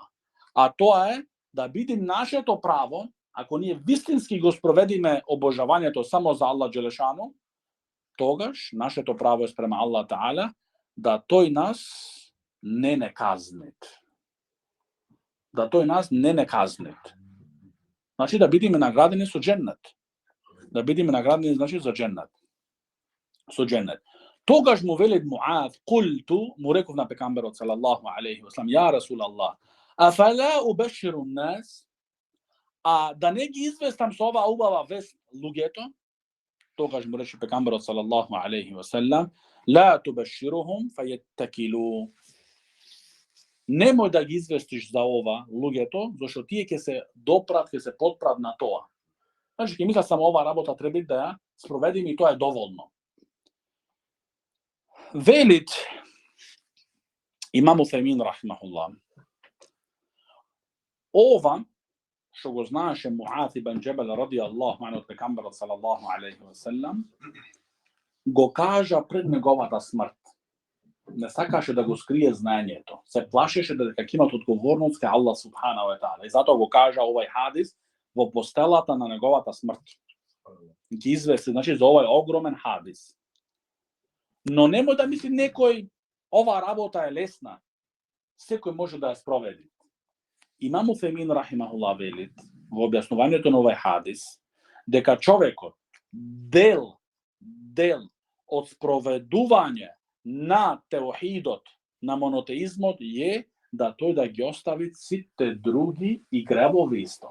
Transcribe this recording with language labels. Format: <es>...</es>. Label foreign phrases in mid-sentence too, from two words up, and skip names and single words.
<mk>А тоа е да бидим нашето право, ако ние вистински го спроведиме обожавањето само за Аллах џелешану, тогаш нашето право е спрема Аллах Таала да тој нас не казнет. Да тој нас не казнет. Значи да бидеме наградени со џеннет. Да бидеме наградени, значи, за џеннет. Со џеннет. Тогаш му вели Муаз: "Култу", му реков на пекамберот</mk> <ar>صلى الله عليه وسلم: "يا رسول الله, أفلا أبشر الناس?"</ar> <mk>А да не ги известам со ова убава вест луѓето? Тогаш му рече пекамберот</mk> <ar>صلى الله عليه وسلم: "لا تبشرهم فيتكلوا."</ar> <mk>Немој да ги известиш за ова луѓето, зашто тие ќе се допрат, ќе се потпрат на тоа. Значи, ќе мислат само ова работа треба да ја спроведиме и тоа е доволно. Велит Имам Усаймин рахимахуллах: ова што го знаеше Муаз ибн Џабал</mk> <ar>رضي الله عنه</ar> <mk>од пекамберот</mk> <ar>صلى الله عليه وسلم,</ar> <mk>го кажа пред неговата смрт. Не сакаше да го скрие знаењето. Се плашеше дека ќе имат одговорност кај Аллах</mk> <ar>سبحانه وتعالى.</ar> <mk>И затоа го кажа овој хадис во постелата на неговата смрт. Ги извести, значи, за овој огромен хадис. Но немој да мисли некој ова работа е лесна. Секој може да ја спроведи. Имам Усаймин рахимахуллах велит во објаснувањето на овој хадис дека човекот дел од спроведување на теохидот, на монотеизмот е да тој да ги остави сите други и гревови исто.</mk>